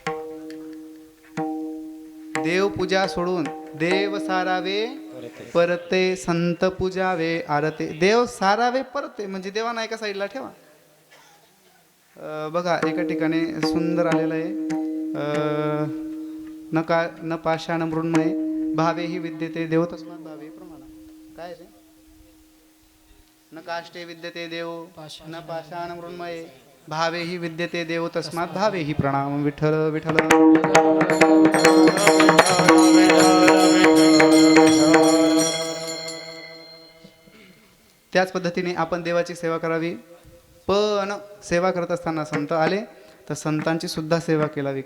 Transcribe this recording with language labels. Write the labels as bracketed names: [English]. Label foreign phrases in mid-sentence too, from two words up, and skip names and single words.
[Marathi] देवपूजा सोडून देव सारावे परते, संत पूजावे आरते. देव सारावे परते म्हणजे देवाना एका साईडला ठेवा. बघा एका ठिकाणी सुंदर आलेलं आहे. [Sanskrit] न पाषाण मृण्मये भावे ही विद्यते देव तस्मात् भावे प्रमाण. [Marathi] काय रे? [Sanskrit] न काष्टे विद्यते देव न पाषाण मृण्मये भावे ही विद्यते देव तस्मात् भावे ही प्रणाम. [Marathi] विठ्ठल विठ्ठल. त्याच पद्धतीने आपण देवाची सेवा करावी. पण सेवा करत असताना संत आले तर संतांची सुद्धा सेवा केलावी.